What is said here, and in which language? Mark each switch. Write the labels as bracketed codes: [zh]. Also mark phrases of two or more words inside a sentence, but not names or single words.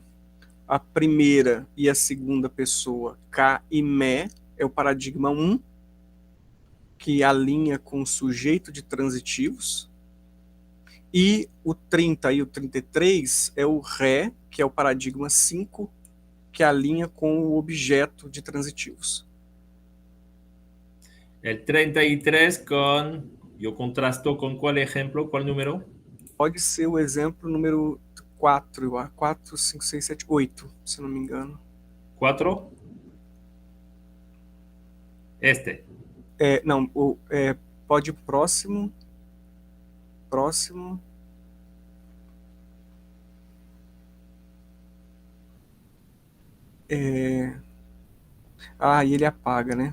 [pt] A primeira e a segunda pessoa, K e me, é o paradigma 1, que alinha com o sujeito de transitivos. E o 30 e o 33 é o ré, que é o paradigma 5, que alinha com o objeto de transitivos. [es] El 33 con... Yo contrasto con cuál ejemplo, cuál número? [pt] Pode ser o exemplo número 4, 4, 5, 6, 7, 8, se não me engano. 4. Este. Não, pode ir próximo. Próximo. E ele apaga, né?